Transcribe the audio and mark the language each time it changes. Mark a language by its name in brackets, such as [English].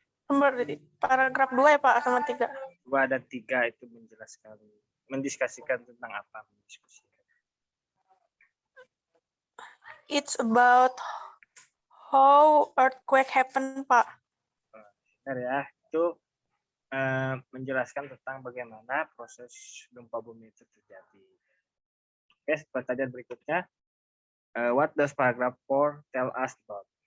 [Indonesian] Nomor paragraf 2 ya Pak, sama 3. 2 dan 3 itu menjelaskan, mendiskusikan tentang apa? Mendiskusikan. [English] It's about how earthquake happen, Pak. [Indonesian] Benar ya, itu menjelaskan tentang bagaimana proses gempa bumi itu terjadi. Oke, pertanyaan berikutnya. [English] What does paragraph 4 tell us about?